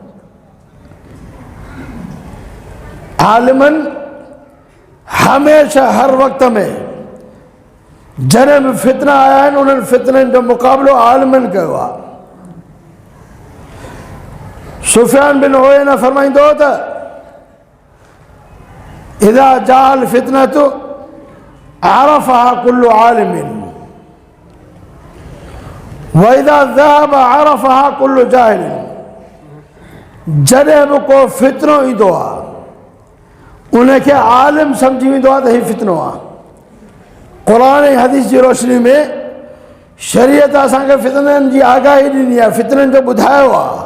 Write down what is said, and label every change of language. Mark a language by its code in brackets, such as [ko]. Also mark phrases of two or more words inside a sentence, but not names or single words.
[sd] आलिमनि हमेशह हर वक़्त में जॾहिं बि फितना आया आहिनि उन्हनि फितननि जो मुक़ाबिलो आलिमनि कयो आहे। सुफ़ियान बिन उयैना फरमाईंदो त [ar] إذا جاءت الفتنة عرفها كل عالم وإذا ذهبت عرفها كل جاهل, [sd] जॾहिं बि को फितनो ईंदो आहे उनखे आलिम सम्झी वेंदो आहे त हीउ फितनो आहे। क़ुरान ऐं हदीस जी रोशनी में शरीयत असांखे फितननि जी आगाही ॾिनी आहे, फितननि जो ॿुधायो आहे।